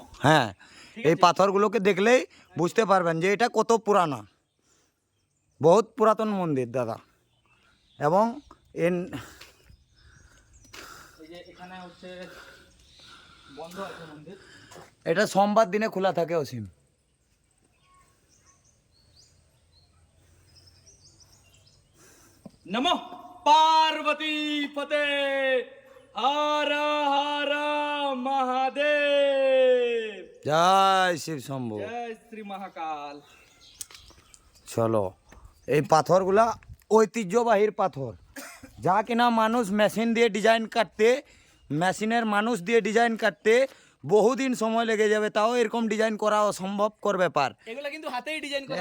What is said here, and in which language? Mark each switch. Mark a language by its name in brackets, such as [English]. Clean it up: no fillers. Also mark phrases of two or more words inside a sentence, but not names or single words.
[Bangla] হ্যাঁ এই পাথরগুলোকে দেখলেই বুঝতে পারবেন যে এটা কত পুরানা, বহুত পুরাতন মন্দির দাদা। এবং এই যে এখানে হচ্ছে বন্ধ আছে মন্দির। এটা সোমবার দিনে খোলা থাকে অসীম। [Hindi] नमो पार्वती फते हर हर महादेव। [Bangla] জয় শিব শম্ভু। [Hindi] जय श्री महाकाल। [Bangla] চলো, এই পাথরগুলা ঐতিহ্যবাহীর পাথর, যা কিনা মানুষ মেশিন দিয়ে ডিজাইন কাটতে, মেশিনের মানুষ দিয়ে ডিজাইন কাটতে বহুদিন সময় লেগে যাবে, তাও এরকম ডিজাইন করা অসম্ভবকর ব্যাপার। এগুলো কিন্তু হাতেই ডিজাইন করা।